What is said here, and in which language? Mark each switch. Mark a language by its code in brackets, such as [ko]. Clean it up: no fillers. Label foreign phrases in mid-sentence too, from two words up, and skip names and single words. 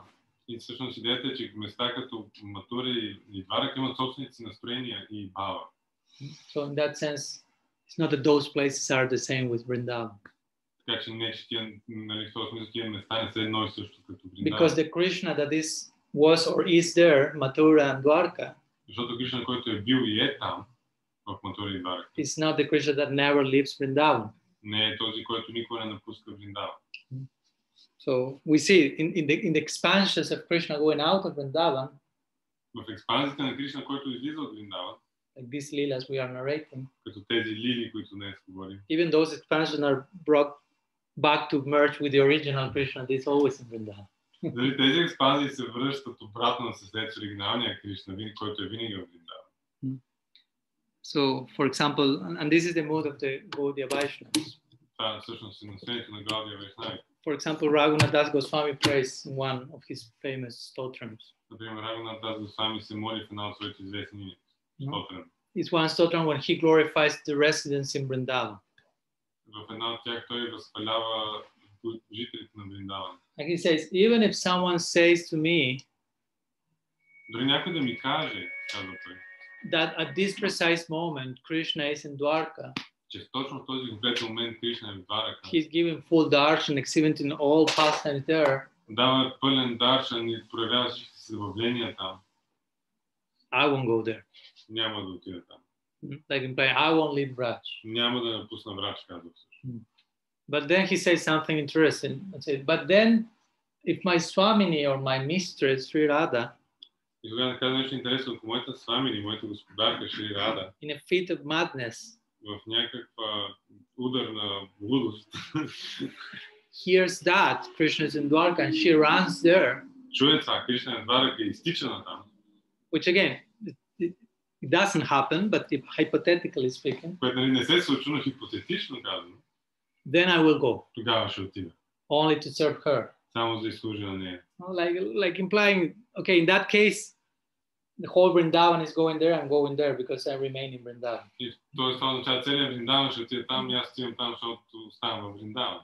[bg] И всъщност идеята е, че места като Матура и Дварака имат собственици настроения и бава. [en] So in that sense, it's not that those places are the same with Vrindavan. [bg] Така че не, че тия, нали, в този смисъл, тия места не са едно и също като Вриндаван. [en] Because the Krishna that was or is there, Mathura and Dwarka, [bg] защото Кришна, който е бил и е там, в Матура и Дварака, [en] is not the Krishna that never leaves Vrindavan. [bg] не е този, който никога не напуска Вриндаван. [en] So we see in the expansions of Krishna going out of Vrindavan, [bg] В експанзията на Кришна, който излиза от Вриндаван, [en] like these lilas we are narrating, [bg] като тези лили, които днес говорим, [en] even those expansions are brought back to merge with the original Krishna that is always in Vrindavan. [bg] дали тези експанзии се връщат обратно на съслед с оригиналния Кришна, който е винаги в Вриндаван. [en] So, for example, and this is the mood of the Gaudiya Vaishnavas. [bg] Това всъщност е настроението на Гаудия Вайшнави. [en] For example, Raghunath Das Goswami prays in one of his famous stotrams. [bg] Например, Рагунат Дас Госвами се моли в една от своите известни стотрами. [en] It's one stotram when he glorifies the residents in Vrindavan. [bg] В една от тях той възхвалява жителите на Вриндаван. [en] Like he says, even if someone says to me [bg] Дори някой да ми каже, казва той, [en] that at this precise moment Krishna is in Dwarka, [bg] че точно в този конкретен момент Кришна е в Дварака, [en] he's giving full darshan, exhibiting all pastimes there, [bg] дава пълен даршан и проявява всички си забавления там, [en] I won't go there. [bg] няма да отида там. [en] Like implying, I won't leave Braj. [bg] Няма да напусна Врач, казва също. [en] But then he says something interesting. But then, if my Swamini or my mistress, Sri Radha, [bg] И тогава казва нещо интересно, ако моята свамини, моята господарка Шри Рада, [en] in a fit of madness, [bg] в някаква удар на лудост, [en] hears that Krishna is in Dwarka and she runs there, [bg] чуе това, Кришна е в Дварака и изтича на там, [en] which again, it doesn't happen, but if hypothetically speaking, [bg] което нали, не се случва, но хипотетично казано, [en] then I will go, [bg] тогава ще отида. [en] only to serve her. [bg] Само за да изслужа на нея. [en] Like implying, okay, in that case, the whole Vrindavan is going there, I'm going there because I remain in Vrindavan. [bg] И т.е. това означава целият Вриндаван ще отида там и аз отивам там, защото оставам в Вриндаван.